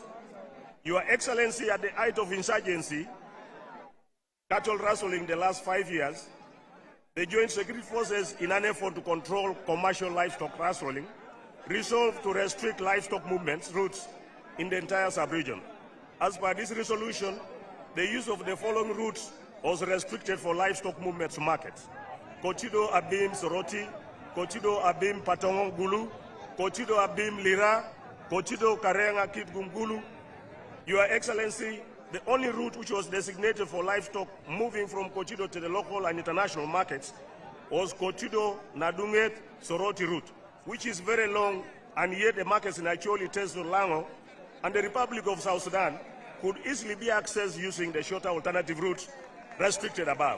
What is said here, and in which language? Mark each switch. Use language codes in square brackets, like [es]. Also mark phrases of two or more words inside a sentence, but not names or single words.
[en] Your Excellency, at the height of insurgency, cattle rustling the last 5 years, the Joint Security Forces, in an effort to control commercial livestock rustling, resolved to restrict livestock movements routes in the entire sub-region. As per this resolution, the use of the following routes was restricted for livestock movements to markets: Kotido Abim Soroti, Kotido Abim Patongo Gulu, Kotido Abim Lira, Kotido Karenga Kit Gungulu. Your Excellency, the only route which was designated for livestock moving from Kotido to the local and international markets was Kotido Nadunget Soroti route, which is very long, and yet the markets in Acholi, Teso, Lango, and the Republic of South Sudan could easily be accessed using the shorter alternative routes restricted above.